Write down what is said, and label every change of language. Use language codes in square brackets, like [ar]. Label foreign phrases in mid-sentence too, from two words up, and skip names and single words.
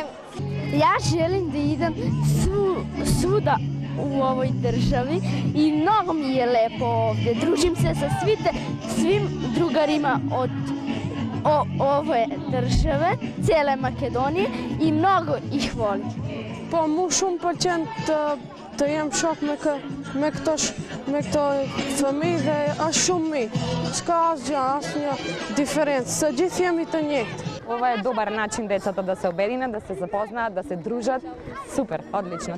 [sr] Јас желим да идам свуда у овој држави и многу ми е лепо овде. Дружим се со свим другарима од овој државе, целе Македонија и многу их волим. [sq] Po mu shumë pëlqen të jem shok me këto fëmijë dhe është shumë mirë. S'ka asgjë, asnjë diferencë, se gjithë jemi të njëjtë. [mk] Ова е добар начин децата да се обединат, да се запознаат, да се дружат. Супер, одлично.